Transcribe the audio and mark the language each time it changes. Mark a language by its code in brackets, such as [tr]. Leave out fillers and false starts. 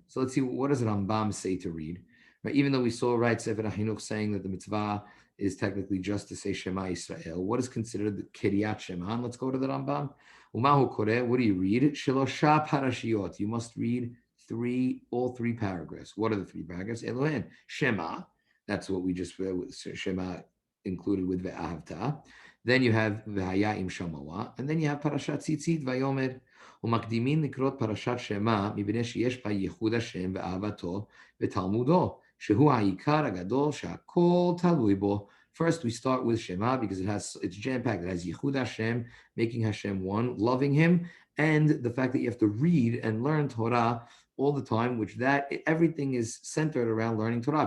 [en] So let's see, what does Rambam say to read? Right? Even though we saw, right, Sefer HaChinuch saying that the mitzvah is technically just to say Shema Yisrael, what is considered the Kiryat Shema? And let's go to the Rambam. [he] Umahu kore, [en] what do you read? [he] Shelosha parashiot. [en] You must read all three paragraphs. What are the three paragraphs? Elohen, Shema. That's what we just read with Shema included with Ve'ahavta. Then you have Ve'haya im Shamawa. And then you have Parashat Tzitzit Vayomer. [he] ומקדימים לקרות פרשת שמע מפני שיש בה ייחוד השם ואהבתו ותלמודו, שהוא העיקר הגדול שהכל תלוי בו. [en] First, we start with Shema because it's jam-packed. It has Yichud Hashem, making Hashem one, loving Him, and the fact that you have to read and learn Torah all the time, which everything is centered around learning Torah.